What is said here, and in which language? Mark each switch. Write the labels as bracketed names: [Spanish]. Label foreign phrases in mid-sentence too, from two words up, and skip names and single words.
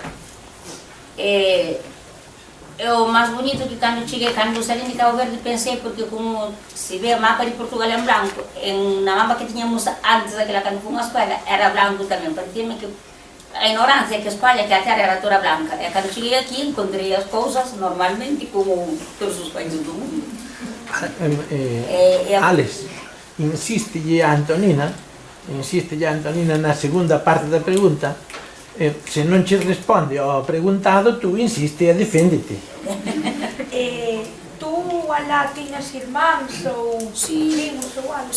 [Portuguese] O mais bonito que quando saí de Cabo Verde, pensei, porque como se vê o mapa de Portugal em branco, na mapa que tínhamos antes daquela quando fomos à escola, era branco também. Parecia-me que a ignorância que a Espanha, que a terra era toda branca. E quando cheguei aqui, encontrei as coisas normalmente como todos os países do mundo. [Galician] Alex, insiste a Antonina na segunda parte da pregunta. Se non ci responde ao preguntado, tú insiste e deféndete. Tú alá tiñas irmáns ou primos ou algo?